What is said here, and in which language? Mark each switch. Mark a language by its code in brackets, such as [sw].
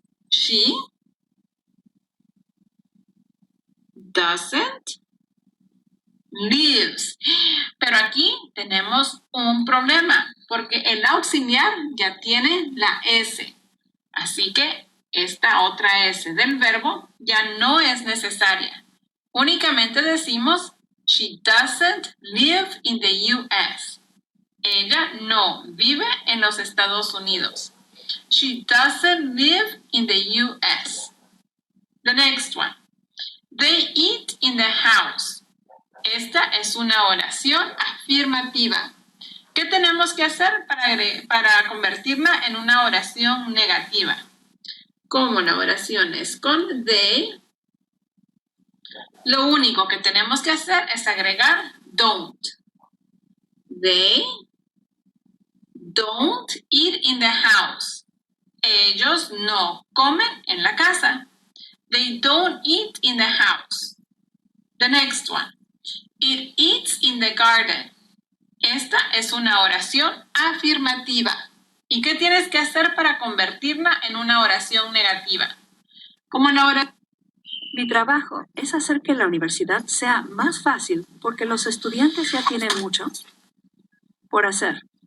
[en] She doesn't lives. [es] Pero aquí tenemos un problema, porque el auxiliar ya tiene la S. Así que esta otra S del verbo ya no es necesaria. Únicamente decimos, [en] she doesn't live in the U.S. [es] Ella no vive en los Estados Unidos. [en] She doesn't live in the U.S. The next one. They eat in the house. [es] Esta es una oración afirmativa. ¿Qué tenemos que hacer para convertirla en una oración negativa? Como la oración es con they, lo único que tenemos que hacer es agregar don't. [en] They don't eat in the house. [es] Ellos no comen en la casa. [en] They don't eat in the house. The next one. It eats in the garden. [es] Esta es una oración afirmativa. ¿Y qué tienes que hacer para convertirla en una oración negativa? Como la oración. Mi trabajo es hacer que la universidad sea más fácil porque los estudiantes ya tienen mucho por hacer.